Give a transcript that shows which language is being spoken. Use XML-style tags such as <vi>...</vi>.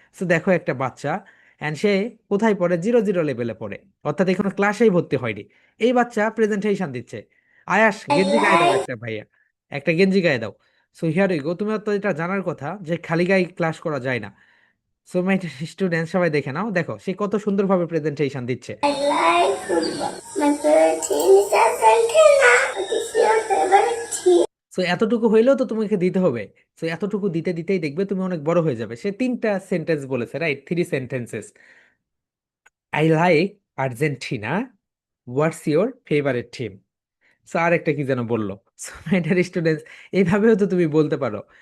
<bn>তো দেখো একটা বাচ্চা, অ্যান্ড সে কোথায় পড়ে? 0-0 লেভেলে পড়ে, অর্থাৎ এখনো ক্লাসেই ভর্তি হয়নি। এই বাচ্চা প্রেজেন্টেশন দিচ্ছে। আয়াস, গেঞ্জি গায়ে দাও একটা ভাইয়া, একটা গেঞ্জি গায়ে দাও।</bn> <en>so here you go,</en> <bn>তুমি তো এটা জানার কথা যে খালি গায়ে ক্লাস করা যায় না। সো মাই স্টুডেন্ট, সবাই দেখে নাও, দেখো সে কত সুন্দরভাবে প্রেজেন্টেশন দিচ্ছে।</bn> <en>I like football. My favorite team is Argentina. What is your favorite team?</en> <bn>So এতটুকু হইলেও তো তোমাকে দিতে হবে। সো এতটুকু দিতে দিতেই দেখবে তুমি অনেক বড় হয়ে যাবে। সে 3টা সেন্টেন্স বলেছে, right? 3 sentences.</bn> <en>I like Argentina, what's your favourite team.</en> <bn>So আর একটা কি যেন বললো। সো মাই ডিয়ার স্টুডেন্টস, এইভাবেও তো তুমি বলতে পারো।</bn>